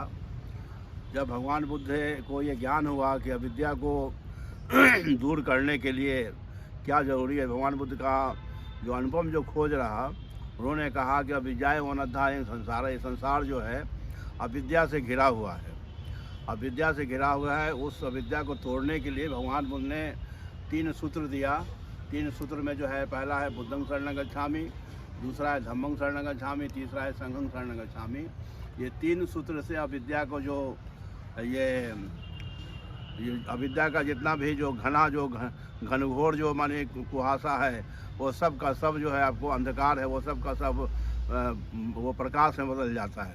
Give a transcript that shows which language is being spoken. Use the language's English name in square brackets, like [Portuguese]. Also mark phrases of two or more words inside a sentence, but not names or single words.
[Hindi] जब भगवान बुद्ध को ये ज्ञान हुआ कि अविद्या को दूर करने के लिए क्या ज़रूरी है, भगवान बुद्ध का जो अनुपम जो खोज रहा, उन्होंने कहा कि अविद्याय वनध्याय संसार है। संसार जो है अविद्या से घिरा हुआ है, अविद्या से घिरा हुआ है। उस अविद्या को तोड़ने के लिए भगवान बुद्ध ने 3 सूत्र दिया। 3 सूत्र में जो है, पहला है [Pali] बुद्धं शरणं गच्छामि, [Hindi] दूसरा है [Pali] धम्मं शरणं गच्छामि, [Hindi] तीसरा है [Pali] संघं शरणं गच्छामि। [Hindi] ये 3 सूत्र से अविद्या को जो ये अविद्या का जितना भी जो घना जो घनघोर जो माने कुहासा है, वो सब का सब जो है आपको अंधकार है, वो सब का सब वो प्रकाश में बदल जाता है।